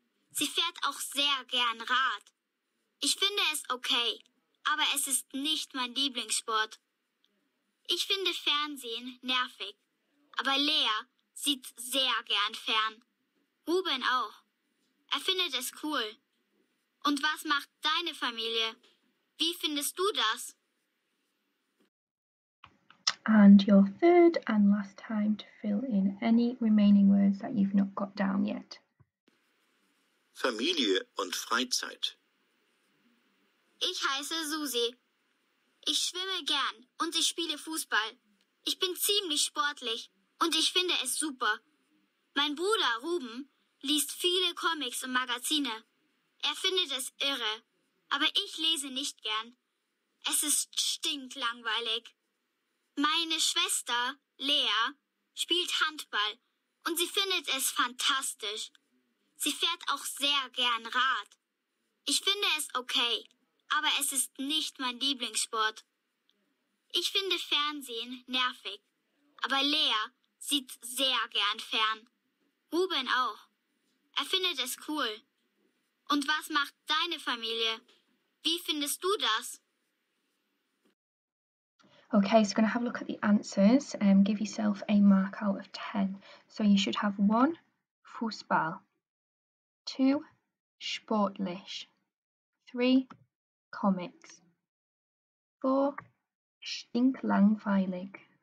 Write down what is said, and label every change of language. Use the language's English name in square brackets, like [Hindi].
[German] Sie fährt auch sehr gern Rad. Ich finde es okay, aber es ist nicht mein Lieblingssport. Ich finde Fernsehen nervig, aber Lea sieht sehr gern fern. Ruben auch. Er findet es cool. Und was macht deine Familie? Wie findest du das? [English] And your third and last time to fill in any remaining words that you've not got down yet. [German] Familie und Freizeit. Ich heiße Susi. Ich schwimme gern und ich spiele Fußball. Ich bin ziemlich sportlich und ich finde es super. Mein Bruder Ruben liest viele Comics und Magazine. Er findet es irre, aber ich lese nicht gern. Es ist stinklangweilig. Meine Schwester Lea spielt Handball und sie findet es fantastisch. Sie fährt auch sehr gern Rad. Ich finde es okay, aber es ist nicht mein Lieblingssport. Ich finde Fernsehen nervig, aber Lea sieht sehr gern fern. Ruben auch. Er findet es cool. Und was macht deine Familie? Wie findest du das? [English] Okay, so we're going to have a look at the answers and give yourself a mark out of 10. So you should have 1, Fußball, 2, sportlich, 3, comics, 4, stinklangweilig.